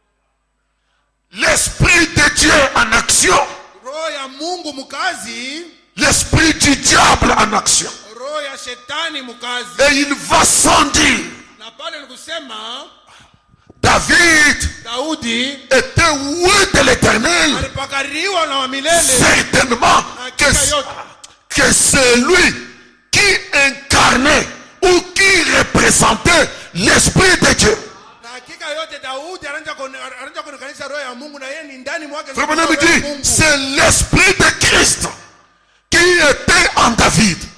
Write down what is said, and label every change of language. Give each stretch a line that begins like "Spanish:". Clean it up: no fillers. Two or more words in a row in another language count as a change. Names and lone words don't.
French: L'esprit de Dieu en action, l'esprit du diable en action.
Swahili: roho ya shetani mukazi.
French: Et il va sans dire.
Swahili: Na pale ni kusema
French: Daudi était oué de l'Éternel.
Swahili: alipakaliwa na wa milele.
French: Certainement que c'est lui qui incarnait ou qui représentait l'Esprit de Dieu. Frère me dit, c'est l'Esprit de Christ qui était en David.